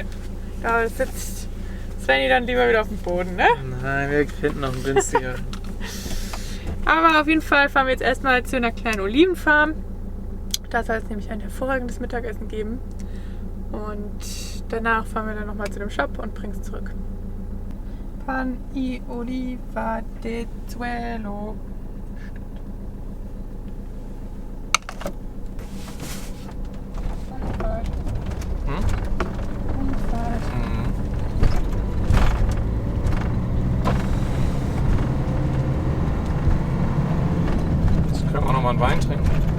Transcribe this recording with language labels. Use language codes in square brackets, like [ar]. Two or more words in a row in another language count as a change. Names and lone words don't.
[de] da sitzt Svenny dann lieber wieder auf dem Boden, ne? Nein, wir finden noch einen günstigeren. Aber auf jeden Fall fahren wir jetzt erstmal zu einer kleinen Olivenfarm. Da soll es nämlich ein hervorragendes Mittagessen geben. Und danach fahren wir dann nochmal zu dem Shop und bringen es zurück. [es] Pan y oliva de suelo. Hm? Mhm. [de] Jetzt können wir nochmal einen Wein trinken.